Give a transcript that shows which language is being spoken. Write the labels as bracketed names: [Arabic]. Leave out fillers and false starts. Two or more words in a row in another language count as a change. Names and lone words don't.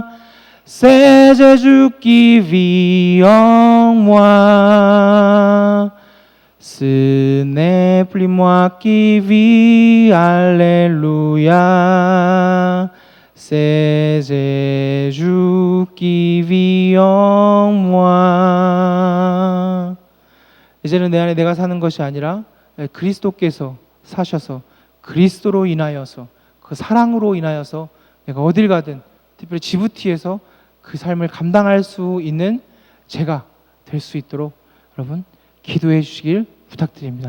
[French] C'est Jésus qui vit en moi. Ce n'est plus moi qui vis, alléluia. C'est Jésus qui vit en moi. [Korean] 이제는 내 안에 내가 사는 것이 아니라 그리스도께서 사셔서 그리스도로 인하여서 그 사랑으로 인하여서 내가 어딜 가든 특별히 지부티에서 그 삶을 감당할 수 있는 제가 될 수 있도록 여러분 기도해 주시길 부탁드립니다.